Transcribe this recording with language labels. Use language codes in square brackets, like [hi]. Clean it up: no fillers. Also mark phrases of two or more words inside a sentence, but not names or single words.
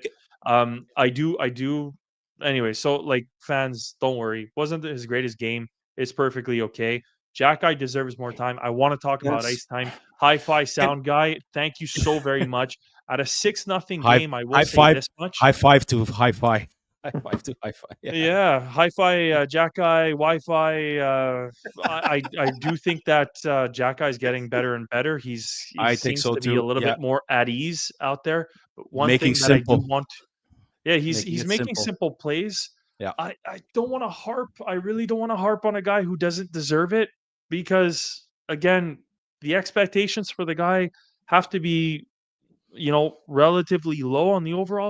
[en] Okay. I do. Anyway, so like fans, don't worry. Wasn't his greatest game. It's perfectly okay. Jackeye deserves more time. I want to talk about ice time. Hi-fi sound guy. Thank you so very much. At a 6-0 game, I will say this much. Hi-fi to hi-fi. Hi-fi to hi-fi. Yeah, hi-fi, Jackeye, Wi-Fi. I do think that Jackeye is getting better and better. He seems to be a little bit more at ease out there. But one thing that I do want... he's making simple plays. Yeah. I don't want to harp. I really don't want to harp on a guy who doesn't deserve it because, again, the expectations for the guy have to be, relatively low on the overall.